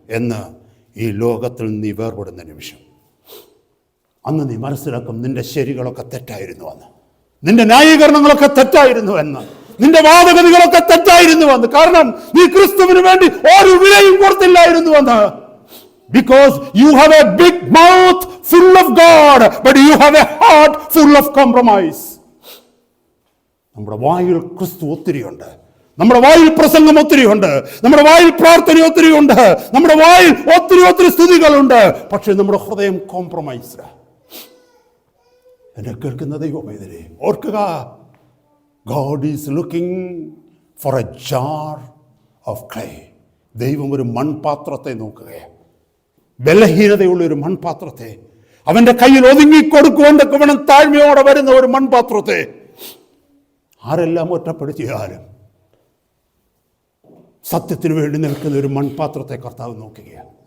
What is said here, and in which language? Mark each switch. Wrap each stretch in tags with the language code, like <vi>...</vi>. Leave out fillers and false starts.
<ml>എന്ന് ഈ ലോകത്തിൽ നീ വേർപെടുന്ന നിമിഷം. അന്ന് നീ മനസ്സിലാക്കും നിന്റെ ശരികളൊക്കെ തെറ്റായിരുന്നു എന്ന്, നിന്റെ ന്യായീകരണങ്ങളൊക്കെ തെറ്റായിരുന്നു എന്ന്, നിന്റെ വാദഗതികളൊക്കെ തെറ്റായിരുന്നു എന്ന്. കാരണം നീ ക്രിസ്തുവിന് വേണ്ടി ഒരു വിലയും കൊടുത്തില്ലായിരുന്നു എന്ന്.</ml> <en>Because you have a big mouth full of God, but you have a heart full of compromise.</en> <ml>നമ്മുടെ വായിൽ ക്രിസ്തു ഒത്തിരിയുണ്ട്, നമ്മുടെ വായിൽ പ്രസംഗം ഒത്തിരിയുണ്ട്, നമ്മുടെ വായിൽ പ്രാർത്ഥന ഒത്തിരിയുണ്ട്, നമ്മുടെ വായിൽ ഒത്തിരി സ്തുതികളുണ്ട്. പക്ഷെ നമ്മുടെ ഹൃദയം കോംപ്രമൈസ്ഡ്. എന്നെ കേൾക്കുന്ന ദൈവമേ, ഓർക്കുക,</ml> <en>God is looking for a jar of clay.</en> <ml>ദൈവം ഒരു മൺപാത്രത്തെ നോക്കുകയാണ്. ബലഹീനതയുള്ള ഒരു മൺപാത്രത്തെ, അവന്റെ കയ്യിൽ ഒതുങ്ങിക്കൊടുക്കുവാൻ തക്കവണ്ണം താഴ്മയോടെ വരുന്ന ഒരു മൺപാത്രത്തെ. ആരെല്ലാം ഒറ്റപ്പെടുത്തിയാലും സത്യത്തിന് വേണ്ടി നിൽക്കുന്ന ഒരു മൺപാത്രത്തെ കർത്താവ് നോക്കുകയാണ്.</ml>